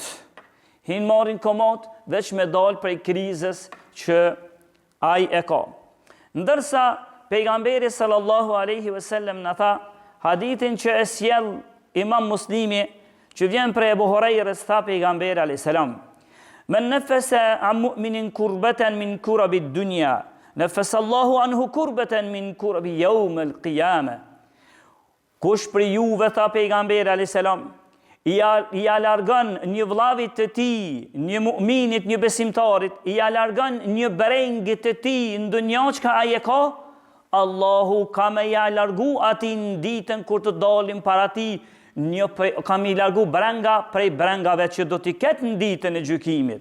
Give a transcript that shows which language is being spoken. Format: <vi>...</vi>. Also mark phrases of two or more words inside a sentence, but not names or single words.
<sq>Hinë marrin komot veç me dalë prej krizës që aj e ka. Ndërsa pejgamberi</sq> <ar>صلى الله عليه وسلم</ar> <sq>në tha, hadithin që e sjell Imam Muslimi, që vjen prej Ebu Hurajrës, tha pejgamberi</sq> <ar>عليه السلام: "من نفس عن مؤمن كربة من كرب الدنيا نفس الله عنه كربة من كرب يوم القيامة."</ar> <sq>Kush për juve, tha pejgamberi</sq> <ar>عليه السلام,</ar> <sq>i alargon një vllavit të tij, një mu'minit, një besimtarit, i alargon një brengit të tij në dunjë që ai e ka, Allahu ka me ja largu ati në ditën kur të dalim para ti, ka me largu brenga prej brengave që do t'i ketë në ditën e gjykimit.</sq>